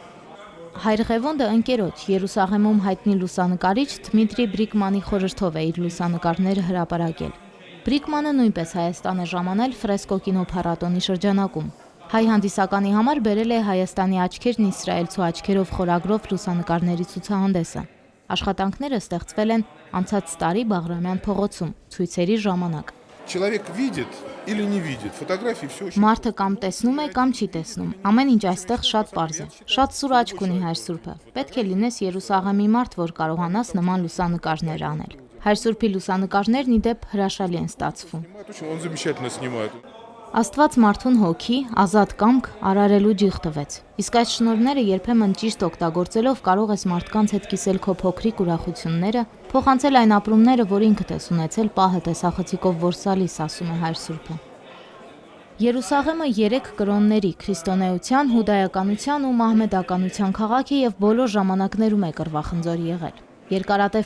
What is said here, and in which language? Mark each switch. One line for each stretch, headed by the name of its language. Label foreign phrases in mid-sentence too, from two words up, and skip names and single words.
Armenian: Հայր Ղևոնդը ընկերոջ Երուսաղեմում հայտնի լուսանկարիչ Դմիտրի Բրիկմանի խորհրդով է իր լուսանկարները հրապարակել։ Բրիկմանը նույնպես Հայաստան է ժամանել ֆրեսկո կինոփառատոնի շրջանակում։ Հայ հանդիսականի համար բերել է Հայաստանի աչքերն իսրայելցու աչքերով խորագրով լուսանկարների ցուցահանդեսը։ Աշխատանքները ստեղծվել են անցած տարի Բաղրամյան փողոցում ցույցերի ժամանակ։
Russian: Человек видит или не видит. Фотографии все очень.
Armenian: Մարդը կամ տեսնում է, կամ չի տեսնում։ Ամեն ինչ այստեղ շատ պարզ է։ Շատ սուր աչք ունի Հայր Սուրբը։ Պետք է լինես Երուսաղեմի մարդ, որ կարողանաս նման լուսանկարներ անել։ Հայր Սուրբի լուսանկարներն ի դեպ հրաշալի են ստացվում։
Russian: Он замечательно снимает.
Armenian: Աստված մարդուն հոգի, ազատ կամք, արարելու ջիղ տվեց։ Իսկ այս շնորհները երբեմն ճիշտ օգտագործելով կարող ես մարդկանց հետ կիսել քո փոքրիկ ուրախությունները, փոխանցել այն ապրումները, որ ինքդ ես ունեցել պահը տեսախցիկով որսալիս, ասում է Հայր Սուրբը։ Երուսաղեմը 3 կրոնների՝ քրիստոնեության, հուդայականության ու մահմեդականության քաղաք է եւ բոլոր ժամանակներում է կռվախնձոր եղել։ Երկարատև